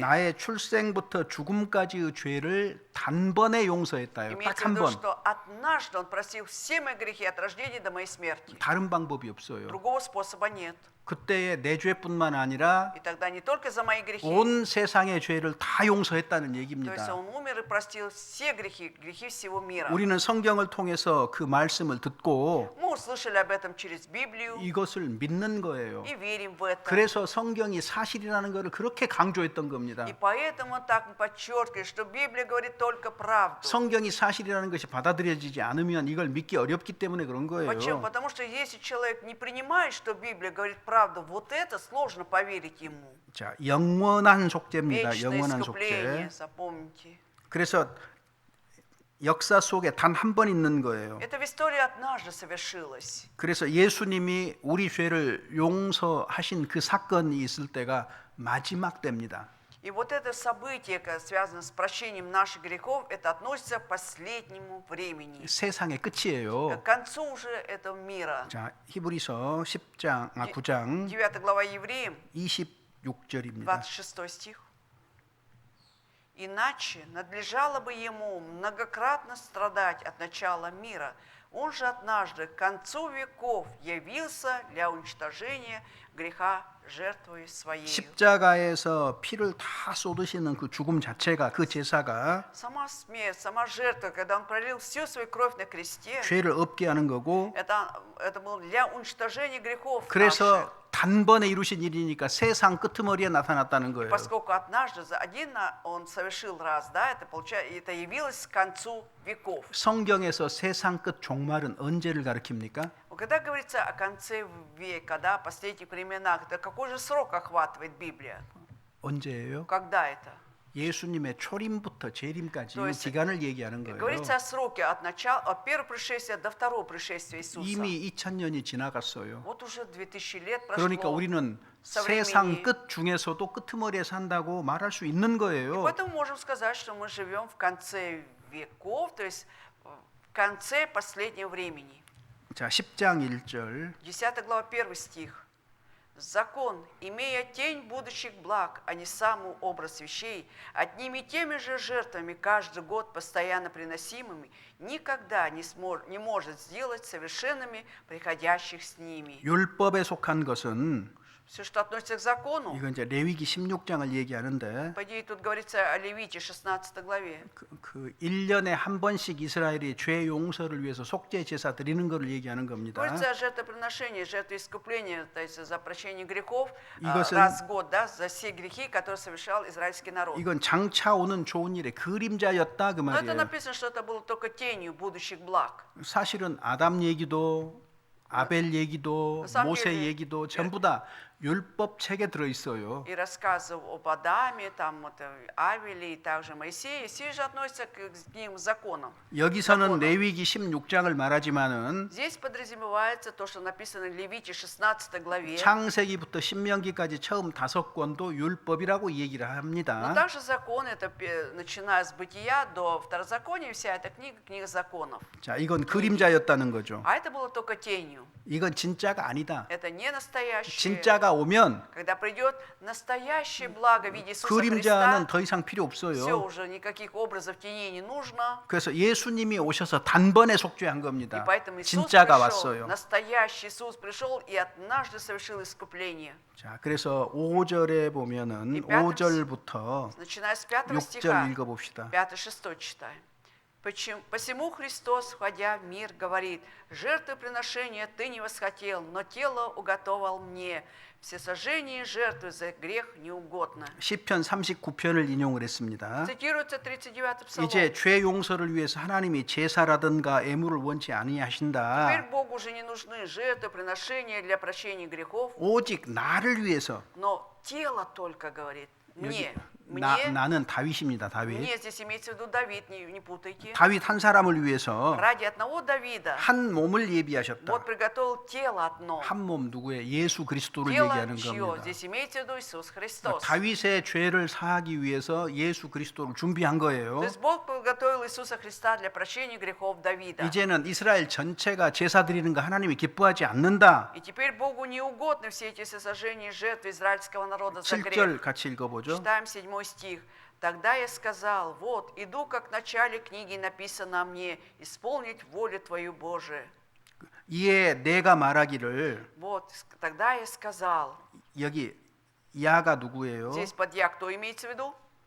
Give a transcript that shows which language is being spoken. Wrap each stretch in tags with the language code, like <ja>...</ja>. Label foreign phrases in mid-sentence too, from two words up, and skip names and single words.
<ko>나의 출생부터 죽음까지의 죄를 단번에 용서했다요. 딱</ko> <ru>Имеется в</ru> <ko>한</ko> <ru>виду,</ru> <ko>번.</ko> <ru>что однажды Он простил все мои грехи от рождения до моей смерти.</ru> <ko>다른 방법이 없어요.</ko> <ru>Другого способа нет.</ru> <ko>그때의 내 죄뿐만 아니라</ko> <ru>И тогда не только за мои грехи,</ru> <ko>온 세상의 죄를 다 용서했다는</ko> <ru>то есть</ru> <ko>얘기입니다.</ko> <ru>Он умер и простил все грехи, грехи всего мира.</ru> <ko>우리는 성경을 통해서 그 말씀을 듣고</ko> <ru>Мы услышали об этом через Библию</ru> <ko>이것을 믿는 거예요.</ko> <ru>и верим в это.</ru> <ko>그래서 성경이 사실이라는 것을 그렇게 강조했던 겁니다.</ko> <ru>И поэтому так мы подчеркиваем, что Библия говорит только правду.</ru> <ko>성경이 사실이라는 것이 받아들여지지 않으면 이걸 믿기 어렵기 때문에 그런</ko> <ru>Почему?</ru> <ko>거예요.</ko> <ru>Потому что если человек не принимает, что Библия говорит правду, вот это сложно поверить ему.</ru> <ko>자, 영원한 속죄입니다.</ko> <ru>Вечное</ru> <ko>영원한</ko> <ru>искупление,</ru> <ko>속죄.</ko> <ru>запомните.</ru> <ko>그래서 역사 속에 단 한 번 있는 거예요.</ko> <ru>Это в истории однажды совершилось.</ru> <ko>그래서 예수님이 우리 죄를 용서하신 그 사건이 있을 때가 마지막 때입니다.</ko> <ru>И вот это событие, связанное с прощением наших грехов, это относится к последнему времени,</ru> <ko>세상의 끝이에요.</ko> <ru>к концу уже этого мира.</ru> <ko>자, 히브리서 9장</ko> <ru>9 глава Евреям,</ru> <ko>26절입니다.</ko> <ru>26 стих. «Иначе надлежало бы ему многократно страдать от начала мира. Он же однажды к концу веков явился для уничтожения греха жертвой своей.</ru> <ko>십자가에서 피를 다 쏟으시는 그 죽음 자체가, 그 제사가</ko> <ru>Сама смерть, сама жертва, когда он пролил всю свою кровь на кресте,</ru> <ko>죄를 없게 하는 거고,</ko> <ru>это было для уничтожения грехов наших.</ru> <ko>그래서 단번에 이루신 일이니까 세상 끄트머리에 나타났다는 거예요.</ko> <ru>Поскольку однажды за один он совершил раз, да, это явилось к концу веков.</ru> <ko>성경에서 세상 끝 종말은 언제를 가리킵니까?</ko> <ru>Когда говорится о конце века, да, последних временах, это какой же срок охватывает Библия?</ru> <ko>언제예요?</ko> <ru>Когда это?</ru> <ko>예수님의 초림부터 재림까지</ko> <ru>То</ru> <ko>이</ko> <ru>есть</ru> <ko>기간을 얘기하는 거예요.</ko> <ru>говорится о сроке от первого пришествия до второго пришествия Иисуса.</ru> <ko>이미 2000년이 지나갔어요.</ko> <ru>Вот уже 2000 лет</ru> <ko>그러니까</ko> <ru>прошло.</ru> <ko>우리는</ko> <ru>со</ru> <ko>세상</ko> <ru>времени.</ru> <ko>끝 중에서도 끄트머리에 산다고 말할 수 있는 거예요.</ko> <ru>Поэтому можем сказать, что мы живем в конце веков, то есть в конце последнего времени.</ru> <ko>자, 10장 1절.</ko> <ru>10 глава, 1 стих. Закон, имея тень будущих благ, а не самый образ вещей, одними и теми же жертвами каждый год постоянно приносимыми, никогда не может сделать совершенными приходящих с ними.</ru> <ko>율법에 속한 것은</ko> <ru>Все, что относится к закону,</ru> <ko>이건 이제 레위기 16장을 얘기하는데</ko> <ru>по идее тут говорится о Левите 16 главе.</ru> <ko>그 1년에 한 번씩 이스라엘이 죄 용서를 위해서 속죄 제사 드리는 것을 얘기하는 겁니다.</ko> <ru>Говорится о жертвоприношении, жертве искупления, то есть за прощение грехов</ru> <ko>이것은-</ko> <ru>раз в год, да, за все грехи, которые совершал израильский народ.</ru> <ko>이건 장차 오는 좋은 일의 그림자였다 그</ko> <ru>Но это</ru> <ko>말이에요.</ko> <ru>написано, что это было только тенью будущих благ.</ru> <ko>사실은 아담 얘기도 아벨 얘기도 그 사람들이- 모세 얘기도 전부 다 율법 책에 들어 있어요.</ko> <ru>И рассказывал об Адаме, там, вот, Авеле и также Моисее, все же относятся к ним законам.</ru> <ko>여기서는 레위기 16장을 말하지만은</ko> <ru>Здесь подразумевается то, что написано в Левите 16 главе.</ru> <ko>창세기부터 신명기까지 처음 5권도 율법이라고 얘기를</ko> <ru>Но</ru> <ko>합니다.</ko> <ru>также закон, это начиная с Бытия до Второзакония, вся эта книга законов.</ru> <ko>자, 이건 그림자였다는 거죠.</ko> <ru>А это было только тенью.</ru> <ko>이건 진짜가 아니다.</ko> <ru>Это не настоящее.</ru> <ko>진짜가 오면</ko> <ru>Когда придет настоящее благо в виде Иисуса</ru> <ko>그림자는</ko> <ru>Христа,</ru> <ko>더 이상 필요</ko> <ru>все</ru> <ko>없어요.</ko> <ru>уже никаких образов теней не нужно.</ru> <ko>그래서 예수님이 오셔서 단번에 속죄한</ko> <ru>И</ru> <ko>겁니다.</ko> <ru>поэтому Иисус</ru> <ko>진짜가</ko> <ru>пришел,</ru> <ko>왔어요.</ko> <ru>настоящий Иисус пришел и однажды совершил искупление.</ru> <ko>자, 그래서 5절에 보면은</ko> <ru>이 пятым</ru> <ko>5절부터</ko> <ru>Начиная с 5</ru> <ko>6절</ko> <ru>стиха,</ru> <ko>읽어봅시다.</ko> <ru>5-6 читаем. Посему Христос, входя в мир, говорит: жертвоприношения ты не восхотел, но тело уготовал мне. Всесожжение жертвы за грех неугодно.</ru> <ko>시편 39편을 인용을 했습니다.</ko> <ru>Цитируется 39-й псалом.</ru> <ko>이제 죄 용서를 위해서 하나님이 제사라든가 애물을 원치</ko> <ru>Теперь</ru> <ko>아니하신다.</ko> <ru>Богу уже не нужны жертвоприношения для прощения грехов,</ru> <ko>오직 나를 위해서.</ko> <ru>но тело только, говорит, мне.</ru> <ko>나는 다윗입니다. 다윗.</ko> <ru>Мне здесь имеется в виду Давид, не путайте.</ru> <ko>다윗 한 사람을 위해서</ko> <ru>Ради одного Давида</ru> <ko>한 몸을 예비하셨다.</ko> <ru>вот приготовил тело одно.</ru> <ko>한 몸 누구의 예수 그리스도를</ko> <ru>Тело</ru> <ko>얘기하는</ko> <ru>чье?</ru> <ko>겁니다.</ko> <ru>Здесь имеется в виду Иисус Христос.</ru> <ko>다윗의 죄를 사하기 위해서 예수 그리스도를 준비한 거예요.</ko> <ru>То есть Бог подготовил Иисуса Христа для прощения грехов Давида.</ru> <ko>이제는 이스라엘 전체가 제사 드리는 거 하나님이 기뻐하지 않는다.</ko> <ru>И теперь Богу не угодны все эти сожжения жертв израильского народа за</ru> <ko>7절</ko> <ru>грех.</ru> <ko>같이 읽어보죠.</ko> <ru>Читаем 7 стих. Тогда я сказал: вот, иду, как в начале книги написано о мне, исполнить волю Твою, Божию.</ru> <ko>이에 내가 말하기를,</ko> <ru>Вот, тогда я сказал.</ru> <ko>여기 야가 누구예요?</ko> <ru>Здесь под я кто имеется в виду?</ru>